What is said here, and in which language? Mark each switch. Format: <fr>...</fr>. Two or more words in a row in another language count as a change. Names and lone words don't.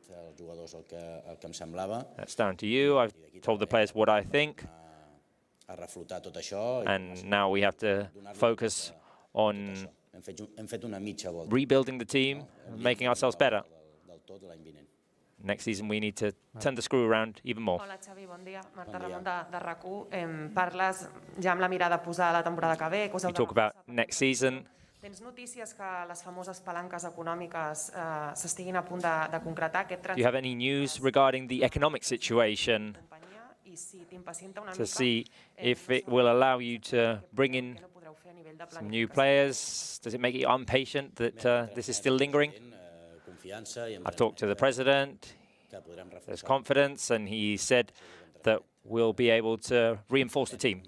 <en>That's down to you. I've told the players what I think. And now we have to focus on rebuilding the team, making ourselves better. Next season, we need to turn the screw around even more.</en> <ca>Hola, Xavi, bon dia. Marta Ramon de RAC1. Parles ja amb la mirada posada a la temporada que ve.</ca> <en>You talk about next season.</en> <ca>Tens notícies que les famoses palanques econòmiques s'estiguin a punt de concretar?</ca> <en>Do you have any news regarding the economic situation to see if it will allow you to bring in some new players? Does it make you impatient that this is still lingering? I've talked to the president, there's confidence, and he said that we'll be able to reinforce the team.</en>